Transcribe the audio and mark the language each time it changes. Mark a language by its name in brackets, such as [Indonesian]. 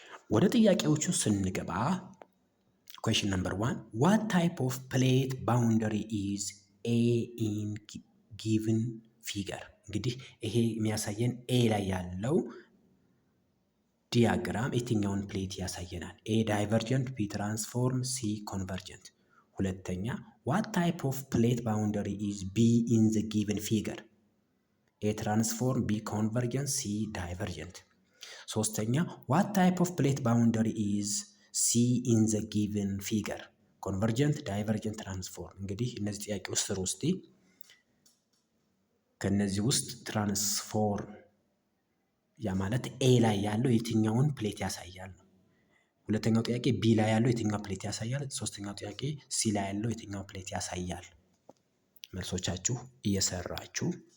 [Amharic] ወደ ጥያቄዎቹ ስንገባ [English] question number 1 what type of plate boundary is a in given figure? [Amharic] እንግዲህ ይሄ የሚያሳየን ኤ ላይ ያለው ዲያግራም የትኛውን ፕሌት ያሳየናል? ኤ ዳይቨርጀንት፣ ቢ ትራንስፎርም፣ ሲ ኮንቨርጀንት። ሁለተኛ [English] what type of plate boundary is b in the given figure? [Amharic] ኤ ትራንስፎርም፣ ቢ ኮንቨርጀንት፣ ሲ ዳይቨርጀንት። ሶስተኛ [English] what type of plate boundary is C in the given figure? [Amharic] ኮንቨርጀንት፣ ዳይቨርጀንት፣ ትራንስፎርም። እንግዲህ እነዚህ ጥያቄ ውስጥ ከነዚህ ውስጥ ትራንስፎርም ያ ማለት ኤ ላይ ያለው የትኛውን ፕሌት ያሳያል ነው። ሁለተኛው ጥያቄ ቢ ላይ ያለው የትኛው ፕሌት ያሳያል። ሶስተኛው ጥያቄ ሲ ላይ ያለው የትኛው ፕሌት ያሳያል። መልሶቻችሁ እየሰራችሁ